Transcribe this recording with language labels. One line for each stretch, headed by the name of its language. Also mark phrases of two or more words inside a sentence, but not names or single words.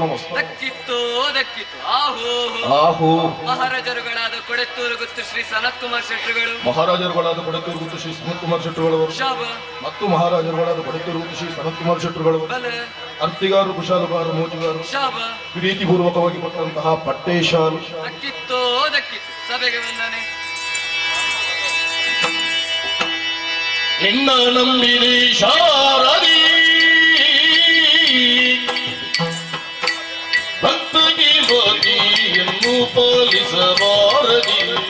Kannada: ದಕ್ಕಿತ್ತು ದಕ್ಕಿತ್ತು ಆಹೋ ಆಹೋ ಮಹಾರಾಜರುಗಳಾದ ಕೊಡೆತ್ತೂರು ಗುತ್ತು ಶ್ರೀ ಸನತ್ ಕುಮಾರ್ ಶೆಟ್ಟರುಗಳು ಮಹಾರಾಜರುಗಳಾದ ಕೊಡೆತ್ತೂರು ಗುತ್ತು ಶ್ರೀ ಸನತ್ ಕುಮಾರ್ ಶೆಟ್ಟರುಗಳು ಶಾಪ ಮತ್ತು ಮಹಾರಾಜರುಗಳಾದ ಕೊಡೆತ್ತೂರು ಗುತ್ತು ಶ್ರೀ ಸನತ್ ಕುಮಾರ್ ಶೆಟ್ಟರುಗಳು ಬಲ ಅರ್ತಿಗಾರರು ಕುಶಾಲಗಾರರು ಮೋಜುಗಾರರು ಶಾಪ ಪ್ರೀತಿಪೂರ್ವಕವಾಗಿ ಕೊಟ್ಟಂತಹ ಪಟ್ಟೆ ಶಾಲು ದಕ್ಕಿತ್ತು ದಕ್ಕಿತ್ತು ಸಭೆಗೆ ವಂದನೆ ನಿನ್ನ ನಂಬಿರಿ ಶಾರದಿ ಭಕ್ತಗಿ ಬದಿಯನ್ನು ಪಾಲಿಸಬಾರದಿ